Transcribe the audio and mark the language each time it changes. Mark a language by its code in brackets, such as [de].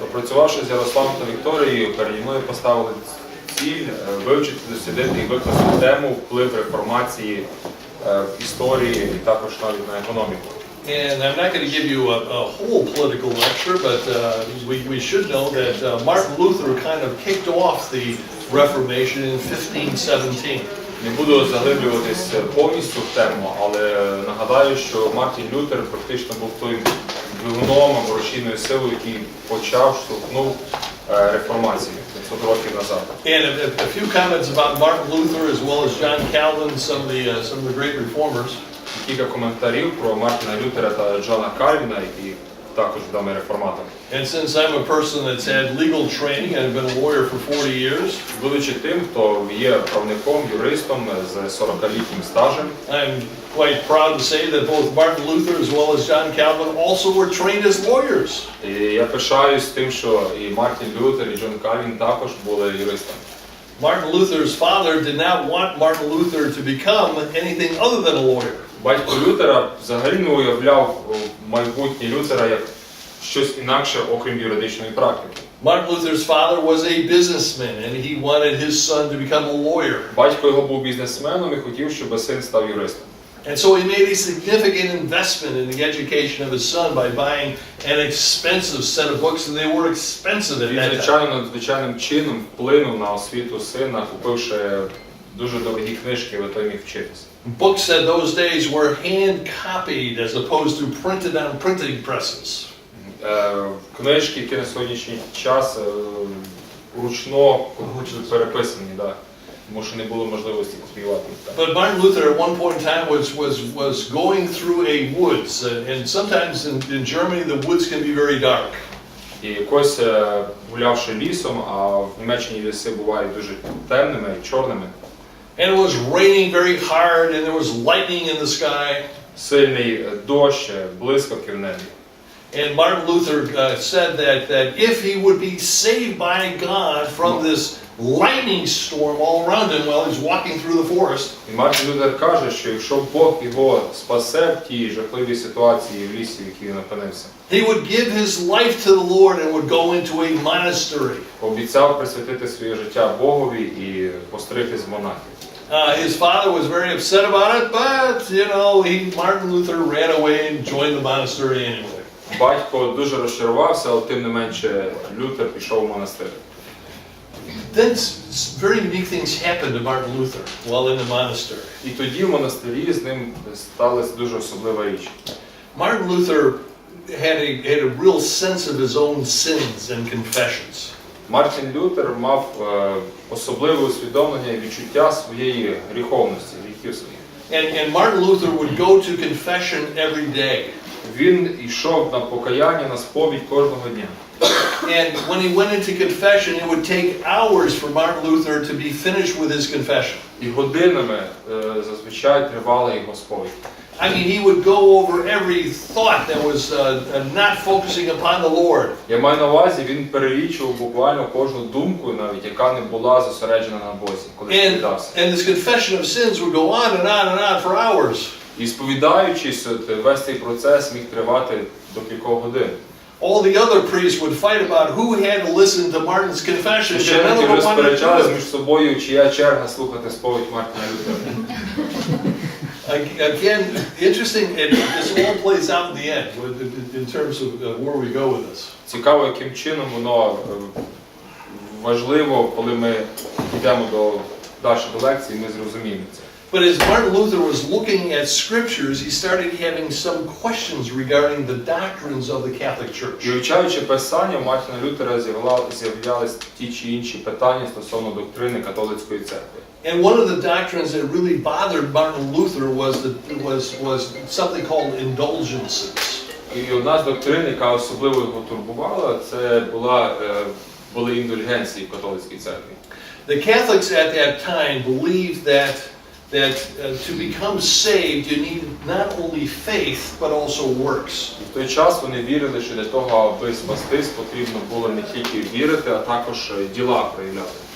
[uk] Попрацювавши з Ярославом та Вікторією, переді мною поставили ціль вивчити, дослідити і викласти тему вплив реформації в історії і також навіть на економіку. [en] And I'm not going to give you a whole political lecture, but we should know that Martin Luther kind of kicked off the Reformation in 1517. [uk] Не буду заглиблюватись повністю в тему, але нагадаю, що Мартін Лютер практично був той двигуном або рушійною силою, який почав, штовхнув реформацію 500 років назад. [en] And a few comments about Martin Luther as well as John Calvin, some of the great reformers. [uk] Кілька коментарів про Мартіна Лютера та Джона Кальвіна, які також відомі реформатори. [en] And since I'm a person that's had legal training, I've been a lawyer for 40 years. [uk] Будучи тим, хто є правником, юристом з 40-літнім стажем, [en] I'm quite proud to say that both Martin Luther as well as John Calvin also were trained as lawyers. [uk] І я пишаюсь тим, що і Мартін Лютер, і Джон Кальвін також були юристами. [en] Martin Luther's father did not want Martin Luther to become anything other than a lawyer. [uk] Батько Лютера взагалі не уявляв майбутнє Лютера як щось інакше, окрім юридичної практики. [en] Martin Luther's father was a businessman and he wanted his son to become a lawyer. [uk] Батько його був бізнесменом і хотів, щоб син став юристом. [en] And so he made a significant investment in the education of his son by buying an expensive set of books, and they were expensive at that time. [uk] Надзвичайним чином вплинув на освіту сина, купивши дуже дорогі книжки, аби той міг вчитись. [en] Books at those days were hand-copied as opposed to printed on printing presses. [uk] Книжки, які на сьогоднішній час ручно переписані, да. Тому що не було можливості копіювати їх. [en] But Martin Luther at one point in time was going through a woods, and sometimes in Germany the woods can be very dark. [uk] І якось гулявши лісом, а в Німеччині ліси бувають дуже темними і чорними. [en] And it was raining very hard, and there was lightning in the sky. [uk] Сильний дощ, блискавки в небі. [en] And Martin Luther said that if he would be saved by God from this lightning storm all around him while he's walking through the forest, [uk] І Мартін Лютер каже, що якщо Бог його спасе в тій жахливій ситуації в лісі, в якій він опинився, [en] he would give his life to the Lord and would go into a monastery. [uk] обіцяв присвятити своє життя Богові і постригтись в монахи. [en] His father was very upset about it, but Martin Luther ran away and joined the monastery anyway. [uk] Батько дуже розчарувався, але тим не менше Лютер пішов в монастир. [en] Then very unique things happened to Martin Luther while in the monastery. [uk] І тоді в монастирі з ним сталася дуже особлива річ. [en] Martin Luther had a real sense of his own sins and confessions. [uk] Мартін Лютер мав особливе усвідомлення і відчуття своєї гріховності, гріхів своїх. [en] And Martin Luther would go to confession every day. [uk] Він йшов на покаяння, на сповідь кожного дня. [en] And when he went into confession, it would take hours for Martin Luther to be finished with his confession. [uk] І годинами зазвичай тривала його сповідь. [en] I mean, he would go over every thought that was not focusing upon the Lord. [uk] Я маю на увазі, він перелічував буквально кожну думку, навіть яка не була зосереджена на Бозі, коли сповідався. [en] And this confession of sins would go on and on and on for hours. [uk] І сповідаючись, весь цей процес міг тривати до кількох годин. [en] All the other priests would fight about who had to listen to Martin's confession. [uk] Священники розперечались між собою, чия черга слухати сповідь Мартіна Лютера. [en] Again, interesting, this all plays out in the end in terms of where we go with this. [uk] Цікаво, яким чином воно важливо, коли ми йдемо далі до лекції, ми зрозуміємо це. [en] But as Martin Luther was looking at scriptures, he started having some questions regarding the doctrines of the Catholic Church. [uk] Вивчаючи Писання, у Мартіна Лютера з'являлись ті чи інші питання стосовно доктрини католицької церкви. [en] And one of the doctrines that really bothered Martin Luther was something called indulgences. [uk] І одна з доктрин, яка особливо його турбувала, це були індульгенції в католицькій церкві. [en] The Catholics at that time believed that that to become saved you need not only faith but also works. [uk] В той час вони вірили, що для того, аби спастись, потрібно було не тільки вірити, а також діла проявляти.